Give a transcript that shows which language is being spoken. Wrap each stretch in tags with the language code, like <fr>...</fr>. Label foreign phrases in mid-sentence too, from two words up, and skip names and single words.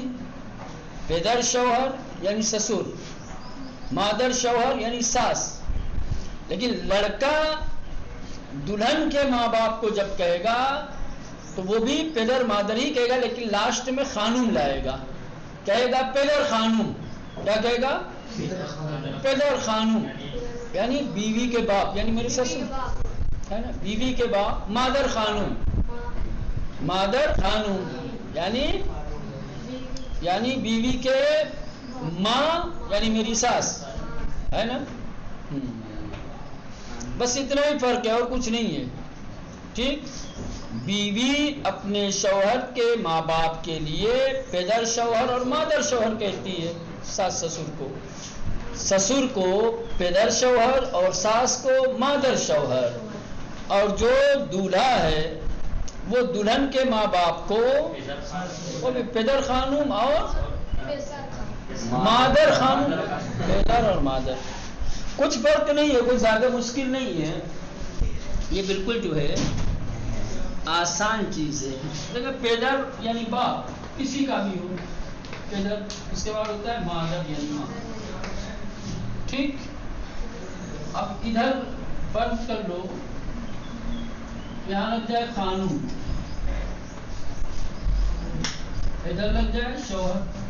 <fa>پدر شوہر</fa> <ur>یعنی سسر،</ur> <fa>مادر شوہر</fa> <ur>یعنی ساس. لیکن لڑکا دلہن کے ماں باپ کو جب کہے گا تو وہ بھی</ur> <fa>پدر مادر</fa> <ur>ہی کہے گا، لیکن لاسٹ میں خانم لائے گا. کہے گا</ur> <fa>پدر خانم.</fa> <ur>کیا کہے گا،</ur> <fa>پدر خانم،</fa> <ur>یعنی بیوی کے باپ، یعنی میری سسر ہے نا، بیوی کے باپ.</ur> <fa>مادر خانم، مادر خانم</fa> <ur>یعنی بیوی کے ماں، یعنی میری ساس، ہے نا. بس اتنا ہی فرق ہے اور کچھ نہیں ہے. ٹھیک، بیوی اپنے شوہر کے ماں باپ کے لیے</ur> <fa>پدر شوہر</fa> <ur>اور</ur> <fa>مادر شوہر</fa> <ur>کہتی ہے. ساس سسر کو، سسر کو</ur> <fa>پدر شوہر</fa> <ur>اور ساس کو</ur> <fa>مادر شوہر.</fa> <ur>اور جو دولہا ہے وہ دلہن کے ماں باپ کو وہ بھی</ur> <fa>پدر خانم</fa> <ur>اور</ur> <fa>مادر خانم.</fa> <ur>پدر اور مادر، کچھ فرق نہیں ہے، کوئی زیادہ مشکل نہیں ہے. یہ بالکل جو ہے آسان چیز ہے. دیکھیں، پیدر یعنی باپ کسی کا بھی ہو، پیدر اس کے بعد ہوتا ہے مادر یعنی ماں. ٹھیک، اب ادھر فرض کر لو یہاں لگ جائے خانم، ادھر لگ جائے شوہر.</ur>